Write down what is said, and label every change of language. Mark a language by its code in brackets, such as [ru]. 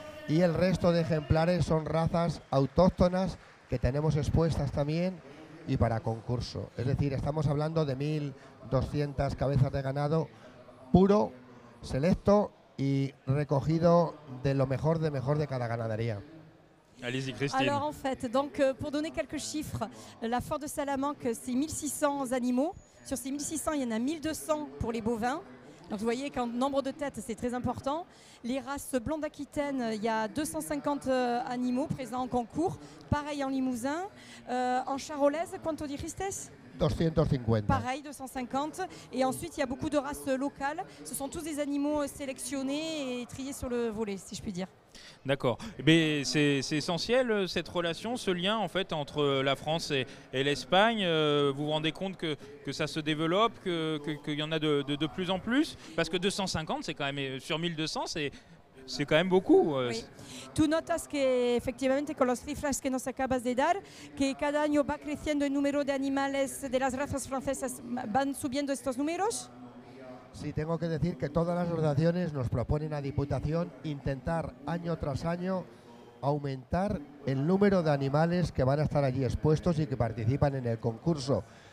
[es] Y el resto de ejemplares son razas autóctonas que tenemos expuestas también y para concurso. Es decir, estamos hablando de 1.200 cabezas de ganado puro, selecto y recogido de lo mejor de cada ganadería. [fr] Allez-y, Christine. Alors en fait, donc, pour donner quelques chiffres, la foire de Salamanque, c'est 1600 animaux. Sur ces 1600, il y en a 1200 pour les bovins. Donc vous voyez qu'en nombre de têtes, c'est très important. Les races blondes aquitaines, il y a 250 animaux présents en concours. Pareil en Limousin. En charolaise, [es] ¿cuánto dijiste? 250. [fr] Pareil, 250. Et ensuite, il y a beaucoup de races locales. Ce sont tous des animaux sélectionnés et triés sur le volet, si je puis dire. D'accord. Mais c'est essentiel cette relation, ce lien en fait entre la France et l'Espagne. Vous vous rendez compte que ça se développe, qu'il y en a de plus en plus? Parce que 250, c'est quand même sur 1200, c'est quand même beaucoup. Oui. [es] Tú notas que efectivamente con las cifras que nos acabas de dar, que cada año va creciendo el número de animales de las razas francesas, ¿van subiendo estos números? Sí, tengo que decir que todas las asociaciones nos proponen a Diputación intentar año tras año aumentar el número de animales que van a estar allí expuestos y que participan en el concurso.